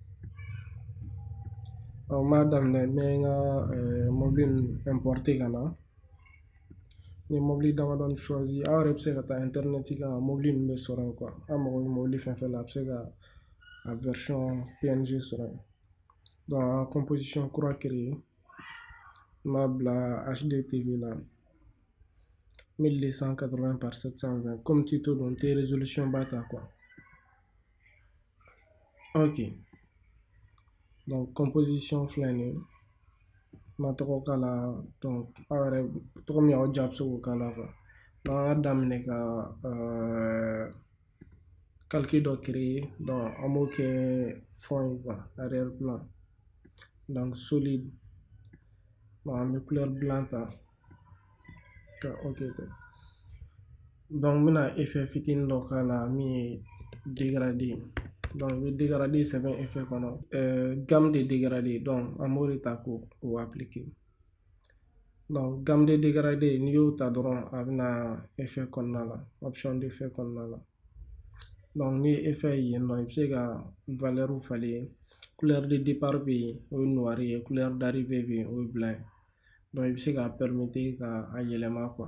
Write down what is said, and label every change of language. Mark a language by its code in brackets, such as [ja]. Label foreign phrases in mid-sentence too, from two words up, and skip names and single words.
[bm] n b'a daminɛ n bɛ n ka mobili ninnu importe ka na ni mobili damadɔni choisi aw yɛrɛ bɛ se ka taa interineti kan mobili ninnu bɛ sɔrɔ yen an mago bɛ mobili fɛn fɛn la a bɛ se ka a version PNG sɔrɔ yen an composition kura créer n b'a bila HDTV la 1280 par 720 [fr] comme tuto [bm] don n tɛ résolution ba ta ok composition filɛ nin ye n ma tɔgɔ k'a la aw yɛrɛ tɔgɔ min aw ja bɛ se k'o k'a la an ka daminɛ ka calcul dɔ créer an b'o kɛ fond ye [fr] arrière plan solide [bm] an bɛ [fr] couleur blanc [bm] ta ka ok kɛ n bɛna effet fitinin dɔ k'a la min ye dégradé i bɛ dégradé sɛbɛn effet kɔnɔ [fr] gamme de dégradé [bm] an b'o de ta k'o appliquer [fr] gamme de dégradé [bm] n'i y'o ta dɔrɔn a bɛna effet kɔnɔna la [fr] option d'effet [bm] kɔnɔna la ni ye effet ye yen nɔ i bɛ se ka valeur falen [fr] couleur de départ [bm] bɛ yen o ye noir ye [fr] couleur d'arrivée [bm] bɛ yen o ye blanc ye i bɛ se k'a permettre ka a yɛlɛma